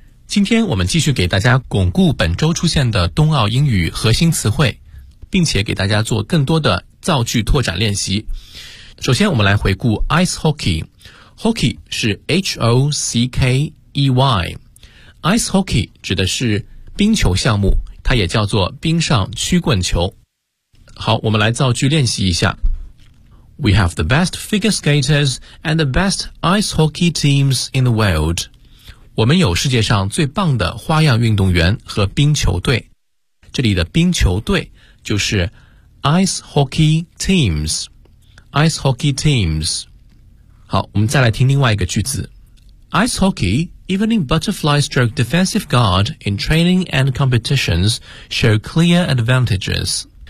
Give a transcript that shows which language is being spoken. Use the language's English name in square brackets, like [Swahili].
[Chinese] 今天我们继续给大家巩固本周出现的冬奥英语核心词汇，并且给大家做更多的造句拓展练习。首先我们来回顾 ice hockey。Hockey 是 H-O-C-K-E-Y， ice hockey 指的是冰球项目，它也叫做冰上曲棍球。好，我们来造句练习一下。 [English] We have the best figure skaters and the best ice hockey teams in the world。 [Chinese] 我们有世界上最棒的花样运动员和冰球队。这里的冰球队就是 [English] Ice hockey teams, ice hockey teams. [Chinese] 好，我们再来听另外一个句子。 [English] Ice hockey, even in butterfly stroke defensive guard in training and competitions, show clear advantages.